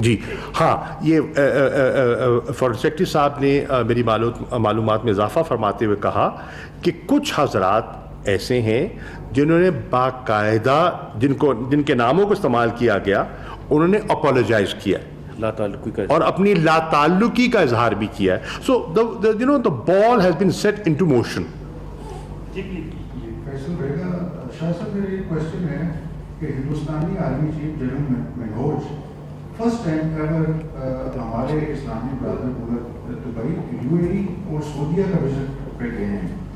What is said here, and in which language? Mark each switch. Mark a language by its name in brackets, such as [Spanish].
[Urdu] جی ہاں، یہ foreign secretary صاحب نے میری معلومات میں اضافہ فرماتے ہوئے کہا کہ کچھ حضرات ایسے ہیں جنہوں نے باقاعدہ جن کے ناموں کو استعمال کیا گیا، انہوں نے اپولوجائز کیا لا تعلقی کا اور اپنی لا تعلقی کا اظہار بھی کیا ہے. [English] So the ball has been set into motion. [Urdu] جی please. Faisal بیگا شاہ صاحب، میرا ایک کوشچن ہے کہ ہندوستانی army chief general Manoj first time ever ہمارے اسلامی برادر ملک دبئی، یو اے ای اور سعودیہ کا وزٹ پہ گئے ہیں.